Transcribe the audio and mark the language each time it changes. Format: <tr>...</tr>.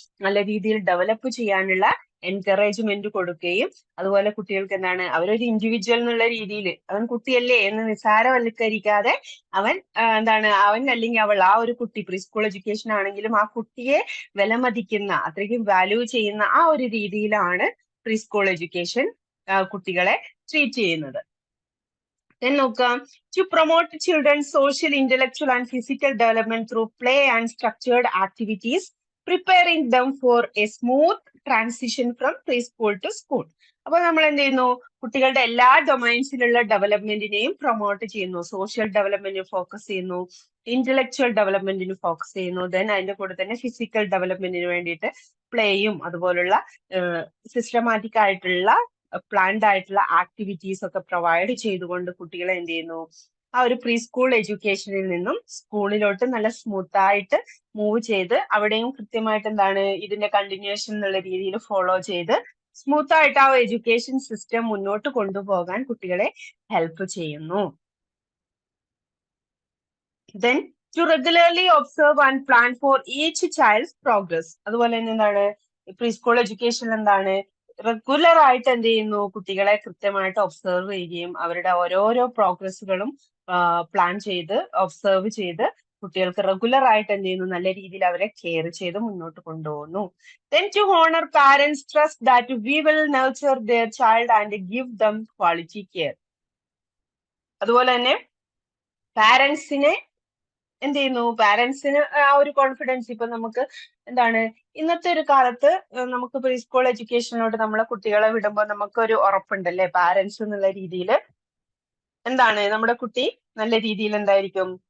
<ml>നല്ല രീതിയിൽ ഡെവലപ്പ് ചെയ്യാനുള്ള എൻകറേജ്മെന്റ് കൊടുക്കുകയും അതുപോലെ കുട്ടികൾക്ക് എന്താണ് അവരൊരു ഇൻഡിവിജ്വൽ എന്നുള്ള രീതിയിൽ അവൻ കുട്ടിയല്ലേ എന്ന് നിസ്സാരവൽക്കരിക്കാതെ അവൻ എന്താണ് അവൻ അല്ലെങ്കിൽ അവൾ ആ ഒരു കുട്ടി പ്രീ സ്കൂൾ എഡ്യൂക്കേഷൻ ആണെങ്കിലും ആ കുട്ടിയെ വിലമതിക്കുന്ന അത്രയ്ക്കും വാല്യൂ ചെയ്യുന്ന ആ ഒരു രീതിയിലാണ് പ്രീ സ്കൂൾ എഡ്യൂക്കേഷൻ കുട്ടികളെ ട്രീറ്റ് ചെയ്യുന്നത്.</ml> <en>Then</en> <ml>നോക്കാം,</ml> <en>to promote children's social, intellectual and physical development through play and structured activities, preparing them for a smooth transition from preschool to school.</en> <ml>അപ്പൊ നമ്മൾ എന്ത് ചെയ്യുന്നു, കുട്ടികളുടെ എല്ലാ ഡൊമൈൻസിലുള്ള ഡെവലപ്മെന്റിനെയും പ്രൊമോട്ട് ചെയ്യുന്നു. സോഷ്യൽ ഡെവലപ്മെന്റിന് ഫോക്കസ് ചെയ്യുന്നു, ഇന്റലക്ച്വൽ ഡെവലപ്മെന്റിന് ഫോക്കസ് ചെയ്യുന്നു, ദെൻ അതിന്റെ കൂടെ തന്നെ ഫിസിക്കൽ ഡെവലപ്മെന്റിന് വേണ്ടിയിട്ട് പ്ലേയും അതുപോലുള്ള സിസ്റ്റമാറ്റിക് ആയിട്ടുള്ള പ്ലാൻഡ് ആയിട്ടുള്ള ആക്ടിവിറ്റീസ് ഒക്കെ പ്രൊവൈഡ് ചെയ്തുകൊണ്ട് കുട്ടികളെ എന്ത് ചെയ്യുന്നു, ആ ഒരു പ്രീ സ്കൂൾ എഡ്യൂക്കേഷനിൽ നിന്നും സ്കൂളിലോട്ട് നല്ല സ്മൂത്ത് ആയിട്ട് മൂവ് ചെയ്ത് അവിടെയും കൃത്യമായിട്ട് എന്താണ് ഇതിന്റെ കണ്ടിന്യൂഷൻ എന്നുള്ള രീതിയിൽ ഫോളോ ചെയ്ത് സ്മൂത്ത് ആയിട്ട് ആ എഡ്യൂക്കേഷൻ സിസ്റ്റം മുന്നോട്ട് കൊണ്ടുപോകാൻ കുട്ടികളെ ഹെൽപ്പ് ചെയ്യുന്നു.</ml> <en>Then to regularly observe and plan for each child's progress.</en> <ml>അതുപോലെ തന്നെ എന്താണ് പ്രീ സ്കൂൾ എഡ്യൂക്കേഷൻ എന്താണ്? റെഗുലർ ആയിട്ട് എന്ത് ചെയ്യുന്നു? കുട്ടികളെ കൃത്യമായിട്ട് ഒബ്സർവ് ചെയ്യുകയും അവരുടെ ഓരോരോ പ്രോഗ്രസ്സുകളും പ്ലാൻ ചെയ്ത് ഒബ്സർവ് ചെയ്ത് കുട്ടികൾക്ക് റെഗുലർ ആയിട്ട് എന്ത് ചെയ്യുന്നു? നല്ല രീതിയിൽ അവരെ കെയർ ചെയ്ത് മുന്നോട്ട് കൊണ്ടുപോകുന്നു.</ml> <en>Then to honor parents' trust that we will nurture their child and give them quality care.</en> <ml>അതുപോലെ തന്നെ പാരന്റ്സിനെ എന്ത് ചെയ്യുന്നു? പാരന്റ്സിന് ആ ഒരു കോൺഫിഡൻസ് ഇപ്പൊ നമുക്ക് എന്താണ് ഇന്നത്തെ ഒരു കാലത്ത് നമുക്ക് പ്രീ സ്കൂൾ എഡ്യൂക്കേഷനിലോട്ട് നമ്മളെ കുട്ടികളെ വിടുമ്പോൾ നമുക്കൊരു ഉറപ്പുണ്ടല്ലേ? പാരന്റ്സ് എന്നുള്ള രീതിയിൽ എന്താണ് നമ്മുടെ കുട്ടി നല്ല രീതിയിൽ എന്തായിരിക്കും?</ml>